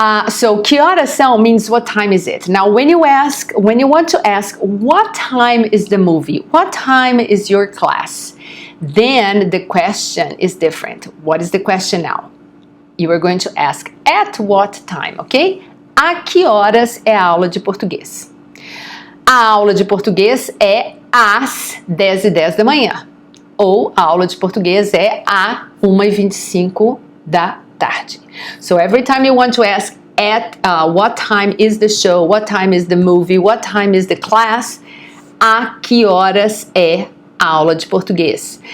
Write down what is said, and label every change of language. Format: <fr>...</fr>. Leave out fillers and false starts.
<en>So,</en> <pt>que horas são</pt> <en>means what time is it? Now, when you want to ask what time is the movie, what time is your class, then the question is different. What is the question now? You are going to ask at what time, ok?</en> <pt>A que horas é a aula de português? A aula de português é às 10:10 da manhã. Ou a aula de português é a 1:25 da tarde.</pt> <en>So every time you want to ask at what time is the show, what time is the movie, what time is the class,</en> <pt>a que horas é a aula de português?</pt>